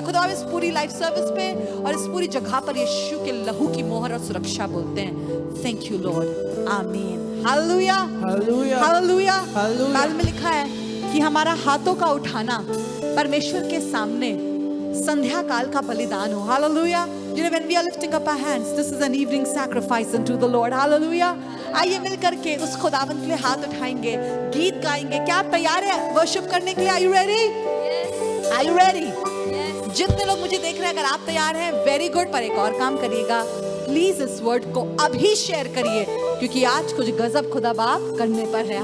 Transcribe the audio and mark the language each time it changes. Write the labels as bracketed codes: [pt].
[hi] खुदा इस पूरी लाइव सर्विस पे और इस पूरी जगह पर यीशु के लहू की मोहर और सुरक्षा बोलते हैं। थैंक यू लॉर्ड, आमीन। Hallelujah, hallelujah, hallelujah. बाइबल में लिखा है कि हमारा हाथों का उठाना परमेश्वर के सामने संध्या काल का बलिदान हो। Hallelujah. [en] You know, when we are lifting up our hands, this is an evening sacrifice unto the Lord. Hallelujah. [hi] आइए मिल करके उस खुदावंत के लिए हाथ उठाएंगे, गीत गाएंगे। क्या आप तैयार हैं वर्शिप करने के लिए? [en] Are you ready? Yes. Are you ready? Yes. [hi] जितने लोग मुझे देख रहे हैं, अगर आप तैयार हैं, वेरी गुड। पर एक और काम करिएगा, प्लीज इस वर्ड को अभी शेयर करिए क्योंकि आज कुछ गजब खुदा बाप करने पर है।